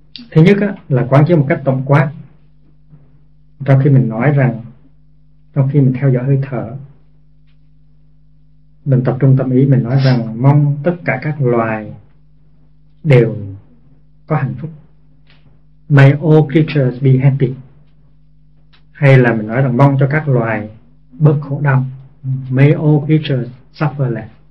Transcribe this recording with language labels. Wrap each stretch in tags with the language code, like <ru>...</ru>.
<vi>Thứ nhất á, là quán chiếu một cách tổng quát. Trong khi mình nói rằng, trong khi mình theo dõi hơi thở, mình tập trung tâm ý, mình nói rằng mong tất cả các loài đều có hạnh phúc.</vi> <en>May all creatures be happy.</en> <vi>Hay là mình nói rằng mong cho các loài bớt khổ đau.</vi> <en>May all creatures suffer less.</en>